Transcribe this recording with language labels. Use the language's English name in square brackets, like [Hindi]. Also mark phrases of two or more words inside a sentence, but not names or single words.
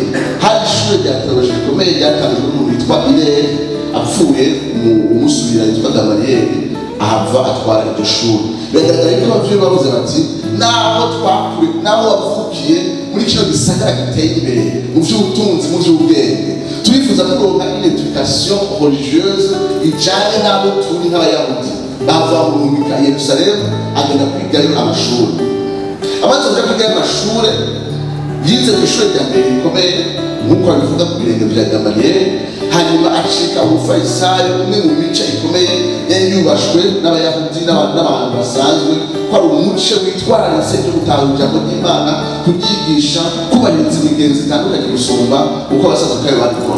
[Rundi] Hari ishuri rya teoloji rikomeye ryatangijwe n'umuntu witwa Irene apfuye umusubira yitwa Gamaliel ahava atwara iryo shuri. Biragaragara ko abavyeyi bavuze bati naho twakuri naho wavukiye muri kino gisagara giteye imbere mu by'ubutunzi mu by'ubwenge, turifuza kuronka [French] une éducation religieuse [Rundi] ijanye n'abo turi nk'abayahudi. Bava mu Yerusalemu agenda kwigayo amashuri. Amaze kuja kwigayo amashuri yize ku ishuri rya mbere rikomeye nk'uko babivuga ku birenge vya Gamaliel, hanyuma acika ubufarisayo umwe mu mico ikomeye yari yubashwe n'abayahudi n'abantu basanzwe ko ari umuco witwararitse cyo gutahura ijambo ry'Imana, kubyigisha, kubahiriza imigenzo itandukanye gusumba uko abasadukayo babikora.